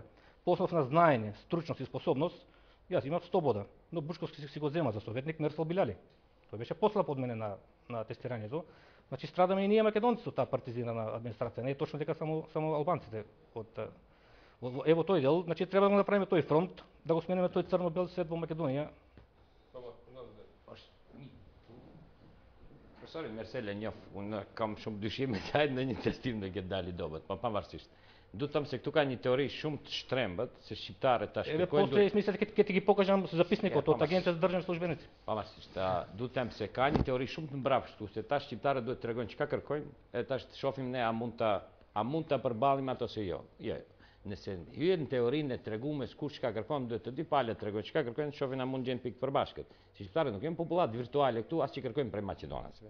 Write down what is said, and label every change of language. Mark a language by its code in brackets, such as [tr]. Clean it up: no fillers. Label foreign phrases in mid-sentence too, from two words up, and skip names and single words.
[mk] По основ на знаење, стручност и способност, јас имав 100 бода, но Бучковски си го зема за советник Мерсал Биляли. Тој беше послаб од мене на тестирањето. Значи страдаме и ние македонците од таа партизирана администрација, не е точно дека само албанците од ево тој дел, значи треба да го направиме тој фронт, да го смениме тој црно-бел свет во Македонија. [sq] Profesor Merselenjov, kam shumë dyshime të hajtë në një testim në këtë dali dobet, pa pavarësisht. Du të thëmë se këtu ka një teori shumë të shtrembët, se shqiptarët ta [mk] Еве [sq] shpjegojnë... [mk] после смисла ќе ти ги покажам записникот од Агенцијата за државни службеници. [sq] Pavarësisht, du të them se ka një teori shumë të mbrapshtu, se ta shqiptarët duhet të tregojnë çka kërkojnë, e tash të shohim ne a mund ta përballim ato se jo. Jo. Nëse hyjnë në teorinë e tregumes kush çka kërkon, duhet të di palë të tregojnë çka kërkojnë, shohin a mund gjejnë pikë përbashkët. Si shqiptarët nuk janë popullat virtuale këtu, as që kërkojnë prej maqedonasve.